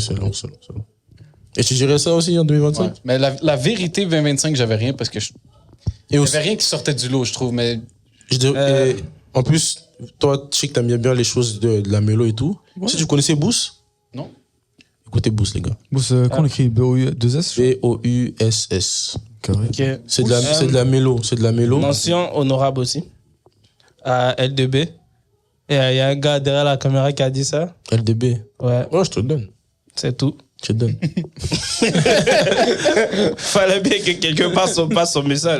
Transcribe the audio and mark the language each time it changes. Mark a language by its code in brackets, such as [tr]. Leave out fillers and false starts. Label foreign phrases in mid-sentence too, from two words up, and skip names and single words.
[fr] ok, c'est long, c'est long. Et tu dirais ça aussi en 2025? Ouais. Mais la vérité, 2025, j'avais rien parce que Et aussi, j'avais rien qui sortait du lot, je trouve. Mais je dirais- et en plus, toi, je sais que t'aimes bien les choses de la mélo et tout. Ouais. Si tu connaissais Boost, non. écoutez Boost, les gars. Comment on écrit B-O-U-2-S? B-O-U-S-S. Correct. Ok. C'est de la mélo, c'est de la mélo. Mention honorable aussi. À L2B. Et il y a un gars derrière la caméra qui a dit ça. LDB. Ouais, Ouais, je te le donne. c'est tout. Je te le donne. Fallait bien que quelqu'un passe son message.